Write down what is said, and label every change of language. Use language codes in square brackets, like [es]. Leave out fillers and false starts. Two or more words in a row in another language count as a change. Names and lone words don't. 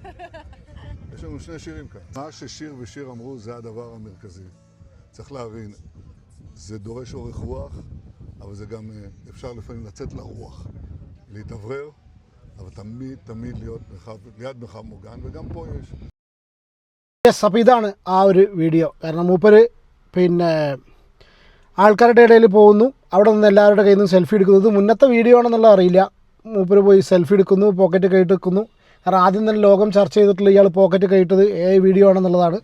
[he] יש לנו 2 שירים כאן. מה ששיר ושיר אמרו זה הדבר המרכזי. צריך להבין, זה דורש אורך רוח, אבל זה גם אפשר לפעמים לצאת לרוח, להתאוורר, אבל תמיד להיות ליד מרחב מוגן, וגם פה יש. [ml] അപ്പോൾ ഇതാണ് ആ ഒരു വീഡിയോ. കാരണം മൂപ്പര് പിന്നെ ആൾക്കാരുടെ ഇടയിൽ പോകുന്നു, അവിടെ നിന്ന് എല്ലാവരുടെ കയ്യിൽ നിന്നും സെൽഫി എടുക്കുന്നത്. മുന്നത്തെ വീഡിയോ ആണെന്നുള്ള അറിയില്ല. മൂപ്പര് പോയി സെൽഫി എടുക്കുന്നു, പോക്കറ്റ് കൈയിട്ട് വെക്കുന്നു. കാരണം ആദ്യം തന്നെ ലോകം ചർച്ച ചെയ്തിട്ടുള്ള ഇയാൾ പോക്കറ്റ് കൈയിട്ടത് വീഡിയോ ആണെന്നുള്ളതാണ്.